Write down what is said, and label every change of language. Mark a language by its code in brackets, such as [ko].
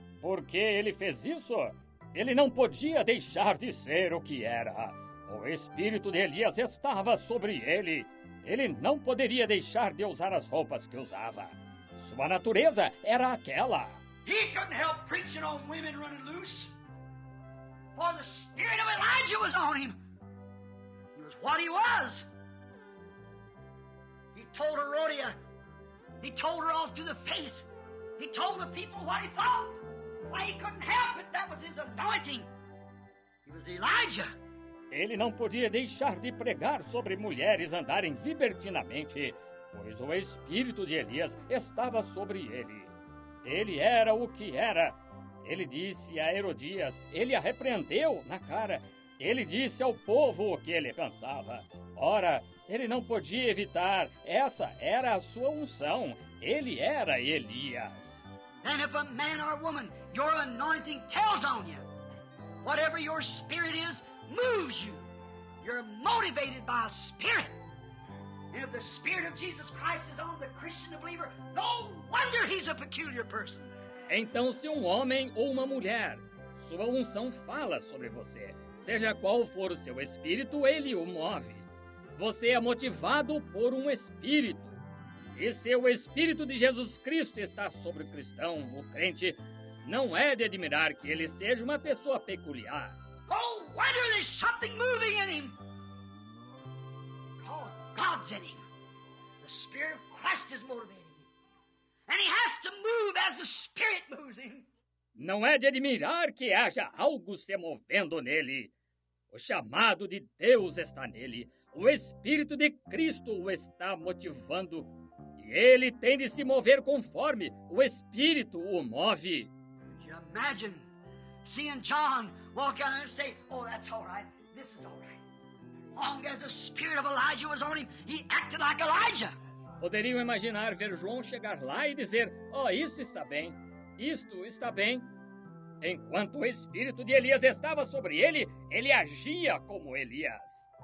[pt] por que ele fez isso? Ele não podia deixar de ser o que era. O espírito de Elias estava sobre ele. Ele não poderia deixar de usar as roupas que usava. Sua natureza era aquela. [en] He couldn't help preaching on women running loose. For the spirit of Elijah was on him. He was what he was. He told Herodias. He told her off to the face. He told the people what he thought. Why, he couldn't help it. That was his anointing. He was Elijah. [pt] Ele não podia deixar de pregar sobre mulheres andarem libertinamente, pois o espírito de Elias estava sobre ele. Ele era o que era. Ele disse a Herodias, ele a repreendeu na cara. Ele disse ao povo o que ele pensava. Ora, ele não podia evitar. Essa era a sua unção. Ele era Elias. [en] And if a man or woman, your anointing tells on you. Whatever your spirit is, moves you. You're motivated by a spirit. And if the spirit of Jesus Christ is on the Christian believer, no wonder he's a peculiar person. [pt] Então, se um homem ou uma mulher, sua unção fala sobre você, seja qual for o seu espírito, ele o move. Você é motivado por um espírito. E se o espírito de Jesus Cristo está sobre o cristão, o crente, não é de admirar que ele seja uma pessoa peculiar. [en] Oh, wonder there's something moving in him. Oh, God's in him. The Spirit of Christ is motivating him. And he has to move as the Spirit moves him. [pt] Não é de admirar que haja algo se movendo nele. O chamado de Deus está nele. O Espírito de Cristo o está motivando. E ele tem de se mover conforme o Espírito o move. [en] Could you imagine seeing John walk out there and say, oh, that's all right. This is all right. Long as the spirit of Elijah was on him, he acted like Elijah. [pt] Poderiam imaginar ver João chegar lá e dizer, oh, isso está bem, isto está bem. Enquanto o espírito de Elias estava sobre ele, ele agia como Elias.